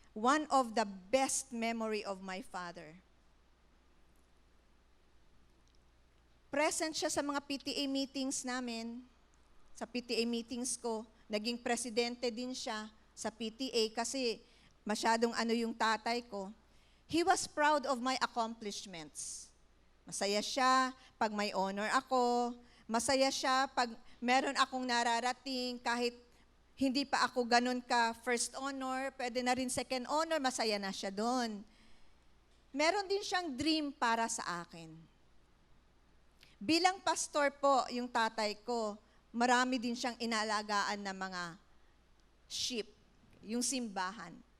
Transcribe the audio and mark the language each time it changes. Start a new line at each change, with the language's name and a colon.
English: One of the best memory of my father.
Filipino: Present siya sa mga PTA meetings namin. Sa PTA meetings ko, naging presidente din siya sa PTA kasi masyadong ano yung tatay ko.
English: He was proud of my accomplishments.
Filipino: Masaya siya pag may honor ako. Masaya siya pag meron akong nararating kahit hindi pa ako ganun ka first honor, pwede na rin second honor, masaya na siya doon. Meron din siyang dream para sa akin. Bilang pastor po, yung tatay ko, marami din siyang inaalagaan na mga sheep, yung simbahan.